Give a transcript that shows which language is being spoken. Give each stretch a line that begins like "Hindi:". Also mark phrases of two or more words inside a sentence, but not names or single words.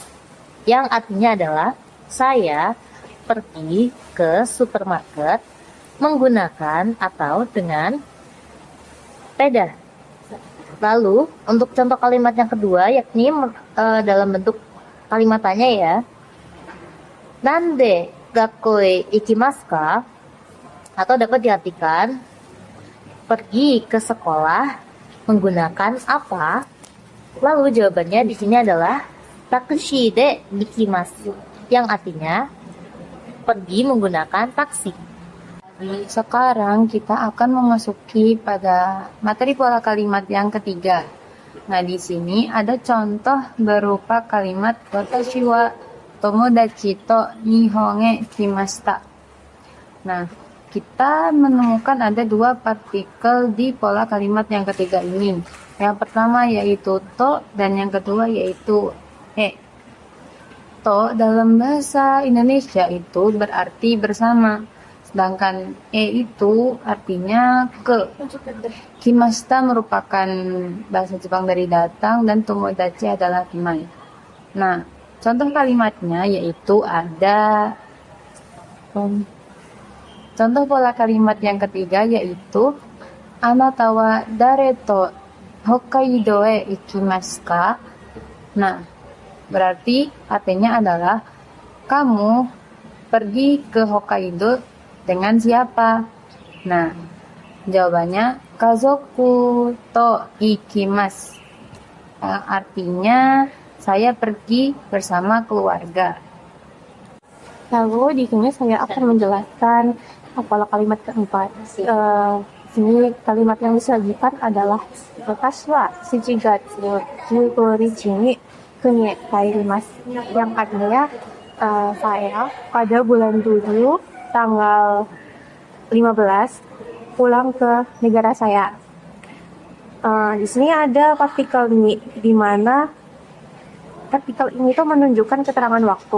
Indonesian: Yang artinya adalah saya pergi ke supermarket menggunakan atau dengan sepeda. Lalu untuk contoh kalimat yang kedua yakni dalam bentuk kalimat tanya ya.
Japanese: 何で学校へ行きますか?
Indonesian: Atau dapat diartikan pergi ke sekolah menggunakan apa? Lalu jawabannya di sini adalah
Japanese: タクシーで行きます,
Indonesian: yang artinya pergi menggunakan taksi. Sekarang kita akan memasuki pada materi pola kalimat yang ketiga. Nah, di sini ada contoh berupa kalimat
Japanese: 私は友達と日本へ来ました.
Indonesian: Nah, kita menemukan ada dua partikel di pola kalimat yang ketiga ini. Yang pertama yaitu to dan yang kedua yaitu e. To dalam bahasa Indonesia itu berarti bersama. Sedangkan e itu artinya ke. Kimashita merupakan bahasa Jepang dari datang dan tomodachi adalah teman. Nah, contoh kalimatnya yaitu ada contoh pola kalimat yang ketiga yaitu
Japanese: あなたは誰と北海道へ行きますか?
Indonesian: Nah, berarti artinya adalah kamu pergi ke Hokkaido dengan siapa? Nah, jawabannya
Japanese: 家族と行きます.
Indonesian: Artinya saya pergi bersama keluarga. Lalu di sini saya akan menjelaskan pola kalimat keempat. Sini kalimat yang disajikan adalah
Japanese: 私は七月15日に国帰ります.
Indonesian: Yang artinya saya pada bulan 7 tanggal 15 pulang ke negara saya. Di sini ada partikel ni, di mana partikel ini itu menunjukkan keterangan waktu.